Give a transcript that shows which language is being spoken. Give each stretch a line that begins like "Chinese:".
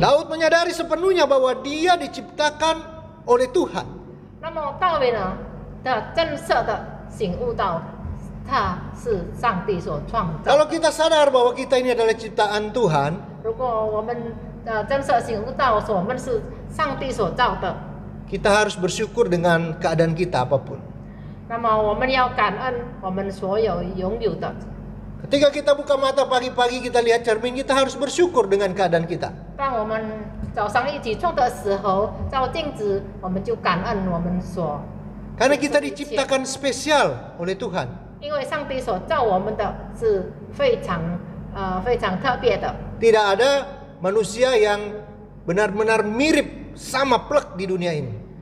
Indonesian: Daud menyadari sepenuhnya bahwa dia diciptakan oleh Tuhan.
Chinese: 那么大卫呢，他真实的醒悟到，他是上帝所创造。
Indonesian: Kalau kita sadar bahwa kita ini adalah ciptaan Tuhan,
Chinese: 如果我们真实醒悟到我们是上帝所造的，
Indonesian: kita harus bersyukur dengan keadaan kita apapun.
Chinese: 那么我们要感恩我们所有拥有的。
Indonesian: Ketika kita buka mata pagi-pagi kita lihat cermin, kita harus bersyukur dengan keadaan kita.
Chinese: 当我们早上一起床的时候，照镜子，我们就感恩我们所。
Indonesian: Karena kita diciptakan spesial oleh Tuhan.
Chinese: 因为上帝所造我们的是非常特别的。
Indonesian: Tidak ada manusia yang benar-benar mirip sama plek di dunia ini.